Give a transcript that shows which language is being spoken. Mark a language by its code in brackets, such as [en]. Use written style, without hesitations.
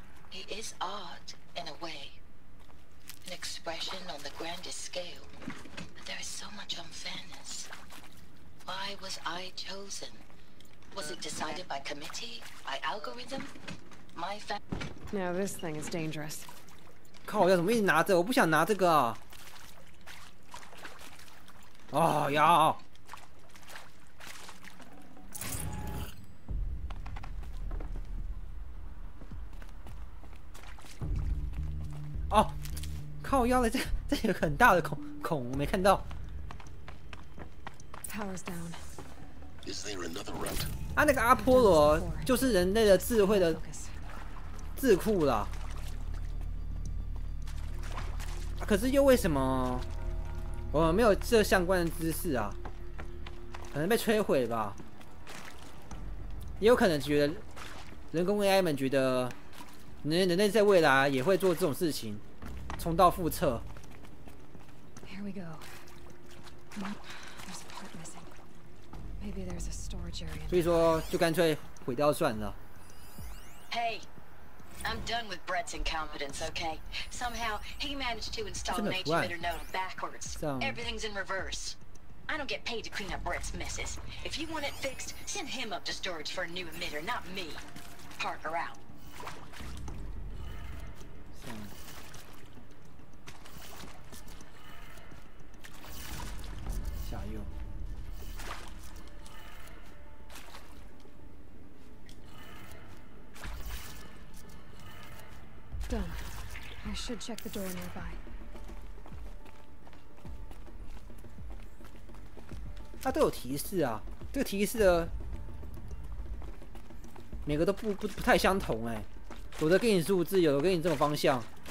[en] He is art in a way, an expression on the grandest scale. But there is so much unfairness. Why was I chosen? Was it decided by committee, by algorithm? My No, this thing is dangerous. [zh] 靠！我要怎么一直拿着？我不想拿这个啊！哦，要！哦，靠腰了！这有个很大的孔，我没看到。 [en] Power's down. Is there another route? [zh] 啊，那个阿波罗就是人类的智慧的智库啦。可是又为什么我们没有这相关的知识啊？可能被摧毁吧。也有可能觉得人工 AI 们觉得人类在未来也会做这种事情，重蹈覆辙。 [en] Here we go. There's a part missing. Maybe there's a storage area. [zh] 所以说，就干脆毁掉算了。 [en] Hey, I'm done with Brett's incompetence, okay? Somehow, he managed to install an H-emitter node backwards. Everything's in reverse. I don't get paid to clean up Brett's messes. If you want it fixed, send him up to storage for a new emitter, not me. Parker out. [zh] 下右。 [en] Done. I should check the door nearby. [zh] 它都有提示啊，这个提示的每个都不太相同哎，有的给你数字，有的给你这种方向。